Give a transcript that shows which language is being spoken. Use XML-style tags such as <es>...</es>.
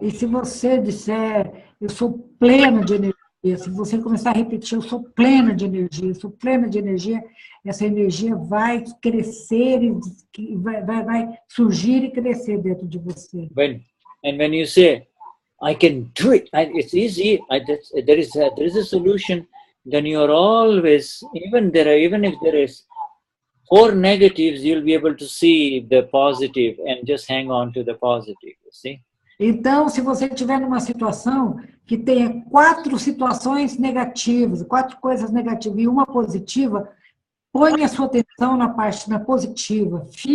<pt>E se você disser, eu sou plena de energia, se você começar a repetir, eu sou plena de energia, essa energia vai crescer, e vai surgir e crescer dentro de você.</pt> <en>When you say, I can do it, it's easy, there is a solution, then you are always, even if there is 4 negatives, you'll be able to see the positive and just hang on to the positive, you see?</en> <pt>Então, se você estiver numa situação que tenha 4 situações negativas, 4 coisas negativas e uma positiva, põe a sua atenção na positiva.</pt>